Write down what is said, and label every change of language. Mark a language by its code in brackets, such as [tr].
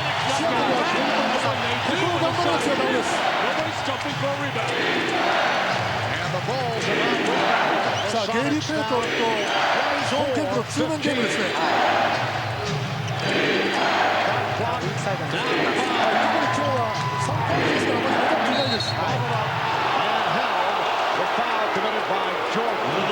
[ja] シアトルはここを頑張らなくちゃダメです。 [en] And the Bulls are not with [ja] さあ、ゲイリー・ペイトンとショーン・ケンプのツーマンゲームですね。インサイドに出てきます。特に今日は3ポイントですからあまり目立っていないです。 [en] and held. The foul committed by Jordan.